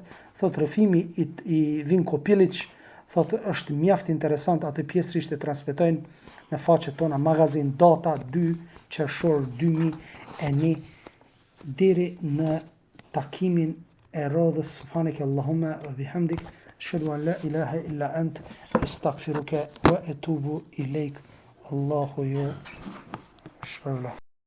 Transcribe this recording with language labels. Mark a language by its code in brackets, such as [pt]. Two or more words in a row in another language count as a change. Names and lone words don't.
[sq] Thot, rrëfimi i Vinko Pilić, thot, është mjaft interesant, atë pjesërisht e transmetojnë në faqet tona magazin Data 2 qershor 2001 deri në takimin e radhës. [ar] سبحانك اللهم وبحمدك أشهد أن لا إله إلا أنت أستغفرك وأتوب إليك. [sq] Allahu ju shpërblet.